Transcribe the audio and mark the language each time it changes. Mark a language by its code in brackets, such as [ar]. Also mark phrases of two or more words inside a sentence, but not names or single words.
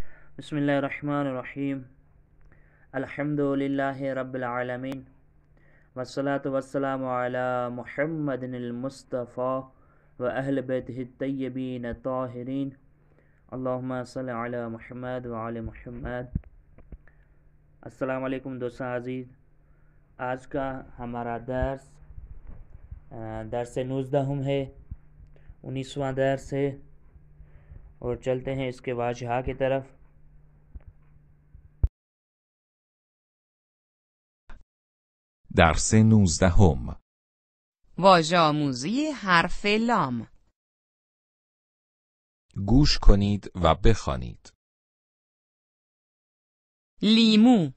[ar] بسم اللہ الرحمن الرحیم الحمد للہ رب العالمین والصلاة والسلام علی محمد المصطفیٰ و اہل بیتہ الطیبین الطاہرین اللہم صلی علی محمد وعلی محمد۔ السلام علیکم [fa] دوستان عزیز، [ur] آج کا ہمارا درس 19 ہے، 19واں درس ہے، اور چلتے ہیں اس کے واجہہ کی طرف۔ [fa] درس 19 واژه آموزی حرف لام. گوش کنید و بخوانید. لیمو،